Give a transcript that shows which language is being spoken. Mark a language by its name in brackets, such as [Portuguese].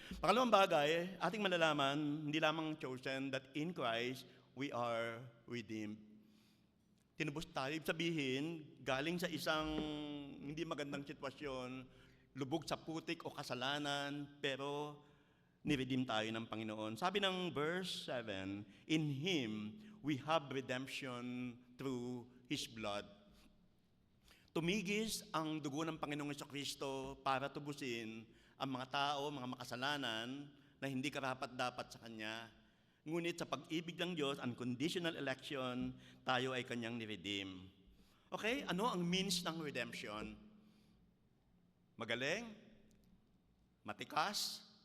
[Filipino] Pangalawang bagay, ating malalaman, hindi lamang chosen, [English] that in Christ, we are redeemed. [Filipino] Tinubos tayo, ibig sabihin, galing sa isang hindi magandang sitwasyon, lubog sa putik o kasalanan, pero ni-redeem tayo ng Panginoon. [English] Sabi ng verse 7, in Him, we have redemption through His blood. [Filipino] Tumigis ang dugo ng Panginoong Jesucristo para tubusin ang mga tao, mga makasalanan na hindi karapat-dapat sa Kanya. Ngunit sa pag-ibig ng Diyos, unconditional election, tayo ay Kanyang ni-redeem. Okay, ano ang means ng redemption? Magaling? Matikas?